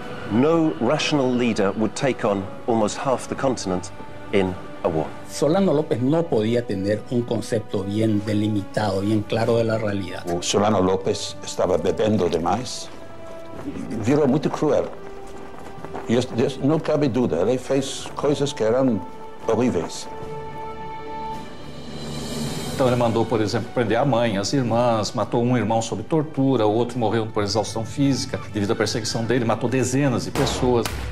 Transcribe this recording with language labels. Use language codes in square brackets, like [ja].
[en] No rational leader would take on almost half the continent in a war. [es] Solano López no podía tener un concepto bien delimitado, bien claro de la realidad. [pt] O Solano López estava bebendo demais, virou muito cruel. E não cabe dúvida, ele fez coisas que eram horríveis. Então ele mandou, por exemplo, prender a mãe, as irmãs, matou um irmão sob tortura, o outro morreu por exaustão física devido à perseguição dele, matou dezenas de pessoas.